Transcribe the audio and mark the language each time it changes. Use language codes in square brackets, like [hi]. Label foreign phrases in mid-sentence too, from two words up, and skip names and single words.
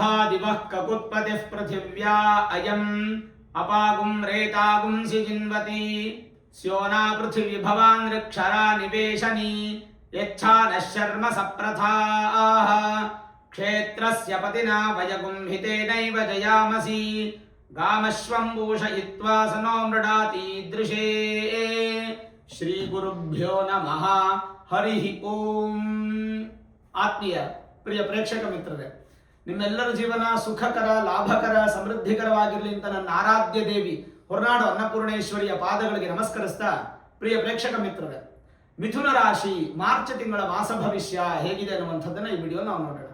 [sa] दिवः ककुत्पतिः पृथिव्या अयम् अपागुं रेतागुं सिजिन्वती स्योना पृथिवी भवान् ऋक्षरा निवेशनी यच्छा नः शर्म सप्रथाः क्षेत्रस्य पतिना वयगुं हितेनैव जयामसि गामश्वं भूषयित्वा सनो मृडातीदृशे ಶ್ರೀ ಗುರುಭ್ಯೋ ನಮಃ ಹರಿ ಓಂ. [kn] ಆತ್ಮೀಯ ಪ್ರಿಯ ಪ್ರೇಕ್ಷಕ ಮಿತ್ರರೇ, ನಿಮ್ಮೆಲ್ಲರ ಜೀವನ ಸುಖಕರ, ಲಾಭಕರ, ಸಮೃದ್ಧಿಕರವಾಗಿರಲಿ ಅಂತ ನನ್ನ ಆರಾಧ್ಯ ದೇವಿ ಹೊರನಾಡು ಅನ್ನಪೂರ್ಣೇಶ್ವರಿಯ ಪಾದಗಳಿಗೆ ನಮಸ್ಕರಿಸ್ತಾ, ಪ್ರಿಯ ಪ್ರೇಕ್ಷಕ ಮಿತ್ರರೇ, ಮಿಥುನ ರಾಶಿ ಮಾರ್ಚ್ ತಿಂಗಳ ಮಾಸ ಭವಿಷ್ಯ ಹೇಗಿದೆ ಅನ್ನುವಂಥದ್ದನ್ನು ಈ ವಿಡಿಯೋ ನಾವು ನೋಡೋಣ.